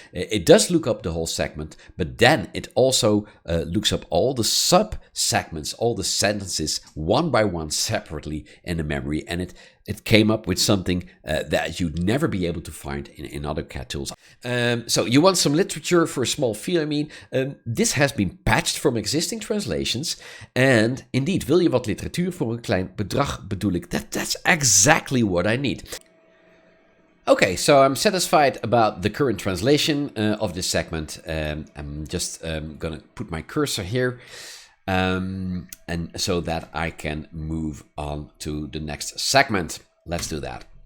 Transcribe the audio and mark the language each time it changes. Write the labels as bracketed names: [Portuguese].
[English] It does look up the whole segment, but then it also looks up all the sub-segments, all the sentences, one by one separately in the memory. And it came up with something that you'd never be able to find in other cat tools. So you want some literature for a small fee, I mean. This has been patched from existing translations. And indeed, [Dutch] wil je wat literatuur voor een klein bedrag bedoel ik. [English] That's exactly what I need. Okay, so I'm satisfied about the current translation of this segment. I'm just gonna put my cursor here. And so that I can move on to the next segment. Let's do that.